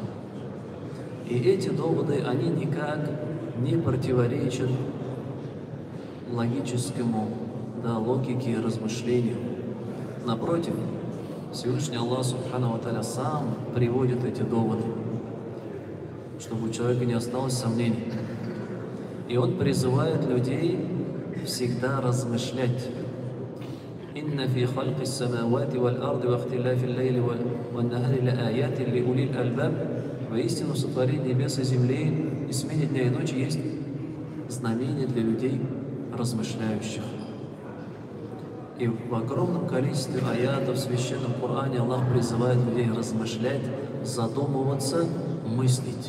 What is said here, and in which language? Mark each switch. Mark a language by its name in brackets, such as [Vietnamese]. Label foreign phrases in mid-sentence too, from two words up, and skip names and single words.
[Russian] И эти доводы, они никак не противоречат логическому, логике и размышлению. Напротив, Всевышний Аллах [Arabic] سبحانه وتعالى [Russian] сам приводит эти доводы, чтобы у человека не осталось сомнений. И Он призывает людей всегда размышлять. [Arabic] «إن في خلق السماوات والأرض واختلاف الليل والنهار لآيات لأولي الألباب». [Russian] Воистину, в сотворении небес и земли и смене дня и ночи есть знамения для людей, размышляющих. И в огромном количестве аятов в Священном Коране Аллах призывает людей размышлять, задумываться, мыслить.